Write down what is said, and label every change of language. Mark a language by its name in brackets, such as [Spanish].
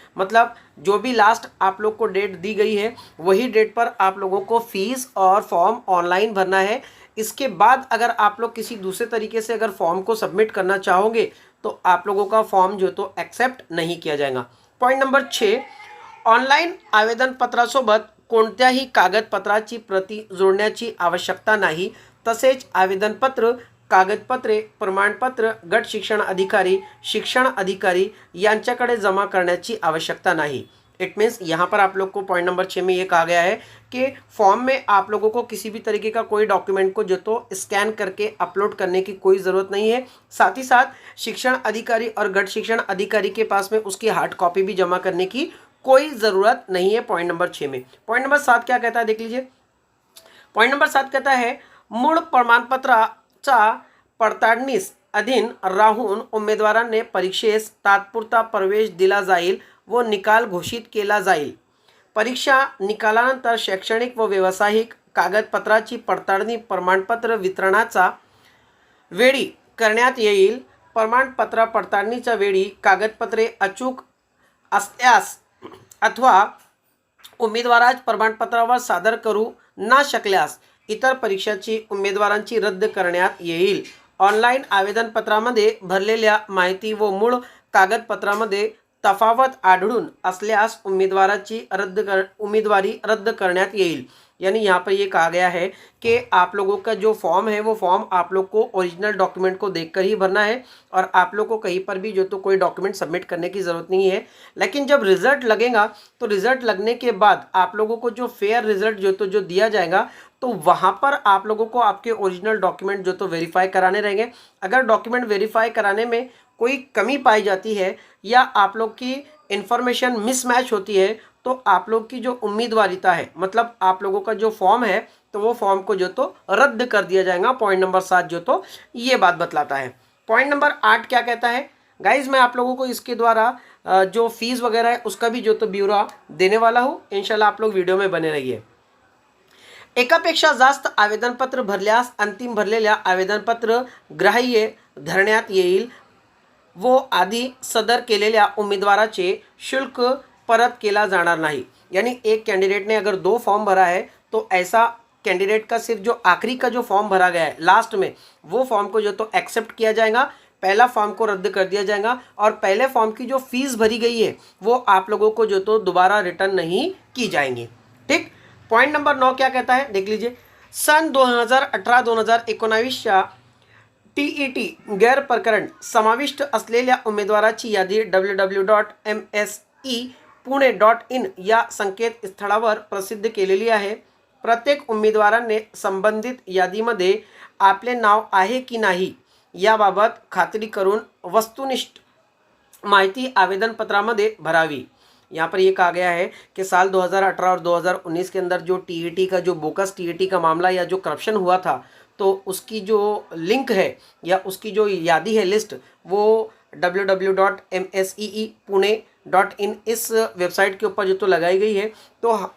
[Hindi] मतलब जो भी लास्ट आप लोग को डेट दी गई है वही डेट पर आप लोगों को फीस और फॉर्म ऑनलाइन भरना है। इसके बाद अगर आप लोग किसी दूसरे तरीके से अगर फॉर्म को सबमिट करना चाहोगे तो आप लोगों का फॉर्म जो तो एक्सेप्ट नहीं किया जाएगा। [Marathi] पॉईंट नंबर 6, ऑनलाईन आवेदनपत्रासोबत कोणत्याही कागदपत्राची प्रती जोडण्याची आवश्यकता नाही। तसेच आवेदनपत्र, कागदपत्रे, प्रमाणपत्र गट शिक्षण अधिकारी यांच्याकडे जमा करण्याची आवश्यकता नहीं। [Hindi] इट मीन्स यहाँ पर आप लोग को पॉइंट नंबर 6 में ये कहा गया है कि फॉर्म में आप लोगों को किसी भी तरीके का कोई डॉक्यूमेंट को जो तो स्कैन करके अपलोड करने की कोई ज़रूरत नहीं है। साथ ही साथ शिक्षण अधिकारी और गट शिक्षण अधिकारी के पास में उसकी हार्ड कॉपी भी जमा करने की कोई ज़रूरत नहीं है पॉइंट नंबर 6 में। पॉइंट नंबर 7 क्या कहता है, देख लीजिए। पॉइंट नंबर 7 कहता है [Marathi] मूळ प्रमाणपत्राचा पडताळणीस अधीन राहून उमेदवारांनी परीक्षेस तात्पुरता प्रवेश दिला जाईल व निकाल घोषित केला जाईल। परीक्षा निकालानंतर शैक्षणिक व व्यावसायिक कागदपत्राची पडताळणी प्रमाणपत्र वितरणाचा वेळी करण्यात येईल। प्रमाणपत्र पडताळणीच्या वेळी कागदपत्रे अचूक असल्यास अथवा उमेदवारास प्रमाणपत्रावर सादर करू न शकल्यास इतर परीक्षाची उमेदवारांची रद्द करण्यात येईल। ऑनलाईन आवेदनपत्रामध्ये भरलेल्या माहिती व मूळ कागदपत्रामध्ये तफावत आढळून असल्यास उम्मीदवारी रद्द करण्यात येईल। [Hindi] यानी यहाँ पर ये कहा गया है कि आप लोगों का जो फॉर्म है वो फॉर्म आप लोग को ओरिजिनल डॉक्यूमेंट को देखकर ही भरना है और आप लोग को कहीं पर भी जो तो कोई डॉक्यूमेंट सबमिट करने की ज़रूरत नहीं है। लेकिन जब रिज़ल्ट लगेगा तो रिज़ल्ट लगने के बाद आप लोगों को जो फेयर रिज़ल्ट जो दिया जाएगा तो वहाँ पर आप लोगों को आपके ओरिजिनल डॉक्यूमेंट जो तो वेरीफाई कराने रहेंगे। अगर डॉक्यूमेंट वेरीफाई कराने में कोई कमी पाई जाती है या आप लोग की इन्फॉर्मेशन मिसमैच होती है तो आप लोग की जो उम्मीदवारिता है, मतलब आप लोगों का जो फॉर्म है तो वो फॉर्म को जो तो रद्द कर दिया जाएगा। पॉइंट नंबर 7 जो तो ये बात बतलाता है। पॉइंट नंबर 8 क्या कहता है गाइज, मैं आप लोगों को इसके द्वारा जो फीस वगैरह है उसका भी जो तो ब्यौरा देने वाला हूँ। इंशाल्लाह आप लोग वीडियो में बने रहिए। [Marathi] एकापेक्षा जास्त आवेदनपत्र भरल्यास अंतिम भरलेल्या आवेदनपत्र ग्राह्य धरण्यात येईल वो आधी सदर केलेल्या उम्मीदवाराचे शुल्क परत केला जाणार नहीं। [Hindi] यानी एक कैंडिडेट ने अगर 2 फॉर्म भरा है तो ऐसा कैंडिडेट का सिर्फ जो आखिरी का जो फॉर्म भरा गया है लास्ट में वो फॉर्म को जो तो एक्सेप्ट किया जाएगा, पहला फॉर्म को रद्द कर दिया जाएगा और पहले फॉर्म की जो फीस भरी गई है वो आप लोगों को जो तो दोबारा रिटर्न नहीं की जाएंगी। ठीक, पॉइंट नंबर 9 क्या कहता है, देख लीजिए। [Marathi] सन 2018-2019 TET गैर प्रकरण समाविष्ट असलेल्या उमेदवाराची यादी www.msepune.in या संकेतस्थळावर प्रसिद्ध केलेली आहे। प्रत्येक उमेदवाराने संबंधित यादीमध्ये आपले नाव आहे की नाही याबाबत खात्री करून वस्तुनिष्ठ माहिती आवेदनपत्रामध्ये भरावी। [Hindi] यहाँ पर ये कहा गया है कि साल 2018 और 2019 के अंदर जो TET का जो बोकस TET का मामला या जो करप्शन हुआ था तो उसकी जो लिंक है या उसकी जो यादी है लिस्ट वो www.msepune.in इस वेबसाइट के ऊपर जो तो लगाई गई है। तो